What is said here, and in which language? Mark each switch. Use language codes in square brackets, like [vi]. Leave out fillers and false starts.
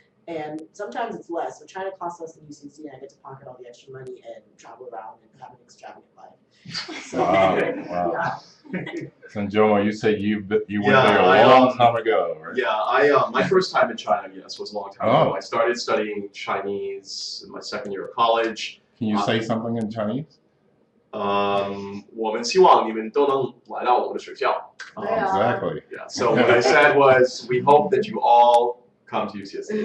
[en] And sometimes it's less. So China costs less than UCC, and I get to pocket all the extra money and travel around and have an extravagant life. So, wow. Yeah. And Jomo, you said you went Yeah, there a long time ago, right? Yeah, my first time in China, yes, was a long time Oh. ago. I started studying Chinese in my second year of college. Can you say something in Chinese? [zh] 我们希望你们都能来到我的学校。 [en] Exactly. Yeah. So what I said was, we hope that you all come to UCSD.